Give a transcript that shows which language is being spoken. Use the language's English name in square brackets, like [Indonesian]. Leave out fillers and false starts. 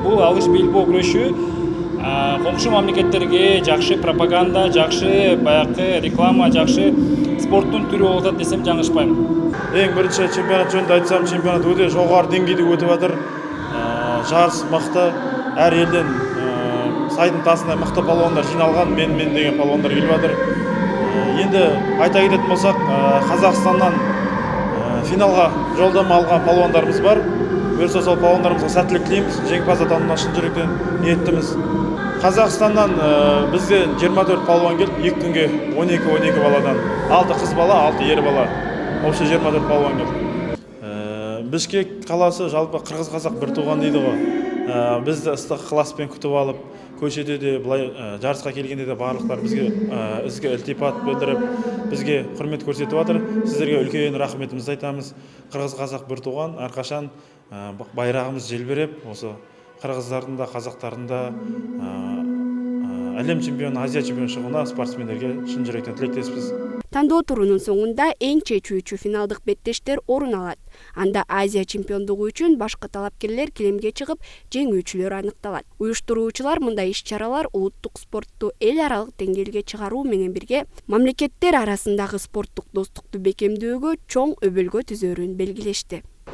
[Kyrgyz] Бул алыш белбоо күрөшү коңшу мамлекеттерге жакшы пропаганда, жакшы баягы реклама, жакшы спорттун түрү болуп атат десем жаңылышпайм. Эң биринчи чемпионат жөнүндө айтсам, чемпионат өтө жогору деңгээлде өтүп атыр. Жарыс мыкты, ар элден сайдын тасында мыкты палуандар жиналган, мен деген палуандар келип атыр. [Kazakh] Енді айта кететін болсақ, Қазақстаннан финалға жолдама алған палуандарымыз бар. Бұйырса сол палуандарымызға сәттілік тілейміз, жеңімпаз атануына шын жүректен ниеттіміз. Қазақстаннан бізге 24 палуан келді, 2 күнге 12 баладан. 6 қыз бала, 6 ер бала. Общий 24 палуан келді. Бишкек қаласы жалпы қырғыз қазақ бір туған дейді ғой. Бізді ыстық ықыласпен күтіп алып, көшеде де былай жарысқа келгенде де барлықтар бізге ілтипат білдіріп, бізге құрмет көрсетіп жатыр. Сіздерге үлкен рахметімізді айтамыз. Қырғыз қазақ бір туған, әрқашан байрағымыз желбіреп, осы қырғыздардың да қазақтардың да әлем чемпионы, Азия чемпионы шығуына спортсмендерге шын жүректен тілектеспіз. [Kyrgyz] Тандоо турунун соңунда эң чечүүчү финалдык беттештер орун алат. Анда Азия чемпиондугу үчүн башкы талапкерлер килемге чыгып, жеңүүчүлөр аныкталат. Уюштуруучулар мындай иш-чаралар улуттук спортту эл аралык деңгээлге чыгаруу менен бирге мамлекеттер арасындагы спорттук достукту бекемдөөгө чоң өбөлгө түзөрүн белгилешти.